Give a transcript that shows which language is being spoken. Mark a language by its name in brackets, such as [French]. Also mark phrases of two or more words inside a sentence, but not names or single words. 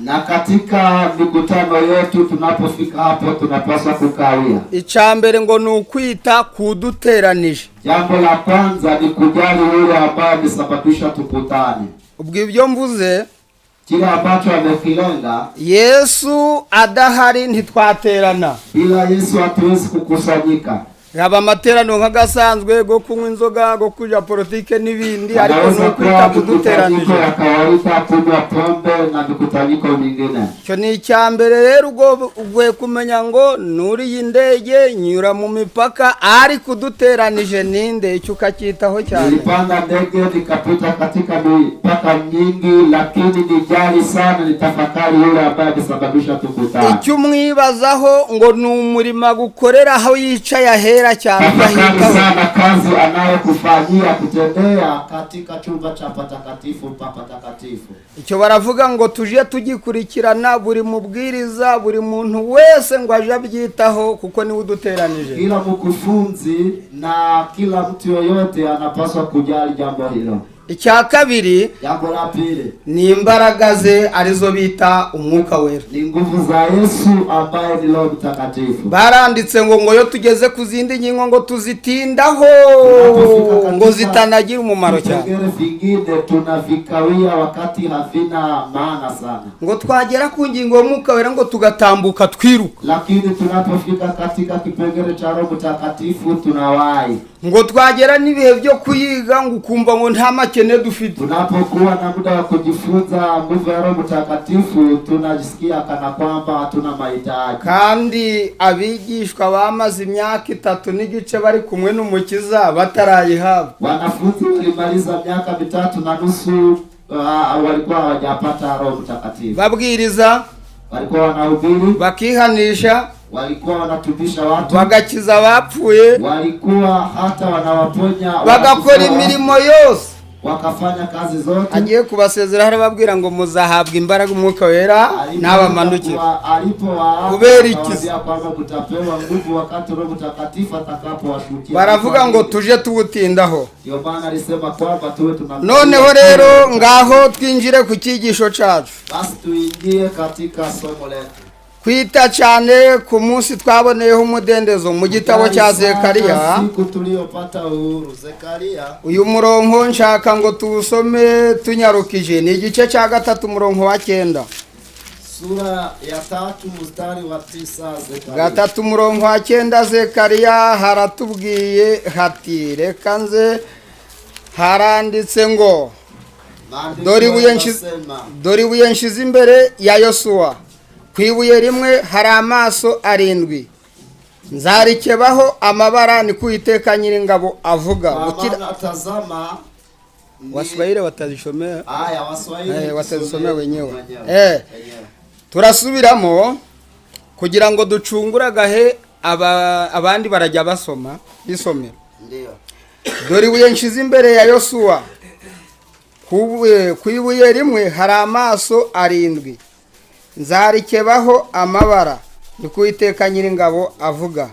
[Swahili] Na katika mikutano yetu tunapofika hapo tunapaswa kukawia. [Kinyarwanda] Icambere ngo ni ukwita kuduteranije. [Swahili] Jambo la kwanza ni kujali yule ambaye amesababisha tukutane. [Kinyarwanda] Ubwo ibyo mvuze, [Swahili] kile ambacho amekilenga. [Kinyarwanda] Yesu adahari ntitwaterana. [Swahili] Bila Yesu hatuwezi kukusanyika. [Kinyarwanda] Yaba amateraniro nk'agasanzwe go kunywa inzoga, go kuja politike n'ibindi, ariko no kwita kuduteranije. Cyo ni icyambere rero ugwe kumenya ngo nuri y'indege nyura mu mipaka ari kuduteranije ninde, icyo ukacyitaho cyane. [Swahili] Nilipanda ndege nikapita katika mipaka nyingi, lakini nijali sana nitafakari yule ambaye amesababisha tukutane. [Kinyarwanda] Icyo umwibazaho ngo ni umurimo gukorera aho yicaye ahera cyane [Swahili] sana kazi anayokufanyia kutembea katika chumba cha patakatifu patakatifu. [Kinyarwanda] Icyo baravuga ngo tuje tugikurikirana buri mubwiriza, buri muntu wese ngo aje abyitaho kuko ni uduteranije. [Swahili] Kila mkufunzi na kila mtu yoyote anapaswa kujali jambo hilo. [Kinyarwanda] Icya kabiri, [Swahili] jambo la pili, [Kinyarwanda] ni imbaraga ze arizo bita umwuka wera. [Swahili] Ni nguvu za Yesu ambaye ni Roho Mtakatifu. [Kinyarwanda] Baranditse ngo yo tugeze kuzindi nyingo ngo tuzitindaho ngo zitanagira umumaro cyane. [Swahili] Vingine tunavikawia wakati havina maana sana. [Kinyarwanda] Ngo twagera ku ngingo y'umwuka wera ngo tugatambuka twiruka. [Swahili] Lakini tunapofika katika kipengele cha Roho Mtakatifu tunawahi. [Kinyarwanda] Ngo twagera n'ibihe byo kuyiga ngo ukumva ngo nta makene dufite. [Swahili] Tunapokuwa na muda wa kujifunza nguvu ya Roho Mtakatifu tunajisikia kana kwamba hatuna mahitaji. [Kinyarwanda] Kandi abigishwa bamaze imyaka 3 n'igice bari kumwe n'umukiza batarayihabwa. [Swahili] Wanafunzi walimaliza miaka 3.5 walikuwa hawajapata Roho Mtakatifu. [Kinyarwanda] Babwiriza, [Swahili] walikuwa wanahubiri, [Kinyarwanda] bakihanisha, [Swahili] walikuwa wanatubisha watu, [Kinyarwanda] bagakiza abapfuye, [Swahili] walikuwa hata wanawaponya, [Kinyarwanda] bagakora imirimo yose, [Swahili] wakafanya kazi zote. [Kinyarwanda] Agiye kubasezera hari babwira ngo muzahabwa imbaraga umwuka wera n'abamanukira. Kubera iki? [Swahili] Kwamba kutapewa nguvu wakati Roho Mtakatifu atakapowashukia. [Kinyarwanda] Baravuga ngo tuje tubutindaho. [Swahili] Ndio maana alisema kwamba tuwe [Kinyarwanda] noneho rero ngaho twinjire ku cyigisho cyacu. [Swahili] Basi tuingie katika somo letu. [Kinyarwanda] Kwita cyane ku munsi twaboneyeho umudendezo mu gitabo cya Zekariya. [Swahili] Siku tuliyopata uhuru Zekariya. [Kinyarwanda] Uyu murongo nshaka ngo tuwusome tunyarukije, ni igice cya 3 umurongo wa 9. [Swahili] Sura ya 3 mstari wa 9 Zekariya. [Kinyarwanda] 3 umurongo wa 9 Zekariya haratubwiye hati reka nze haranditse ngo dori ibuye nshize imbere ya Yosuwa, kwibuye rimwe hari amaso 7, nzarikebaho amabara ni Uwiteka Nyiringabo avuga. [Swahili] Tazama, Waswahili watazishomea. Waswahili watazisomea wenyewe. [Kinyarwanda] Turasubiramo kugira ngo ducungura gahe abandi barajya basoma bisomera. [Swahili] Ndio. [Kinyarwanda] Dore ibuye nshize imbere ya Yosuwa, kwibuye rimwe hari amaso 7, nzarikebaho amabara ni Uwiteka Nyiringabo avuga.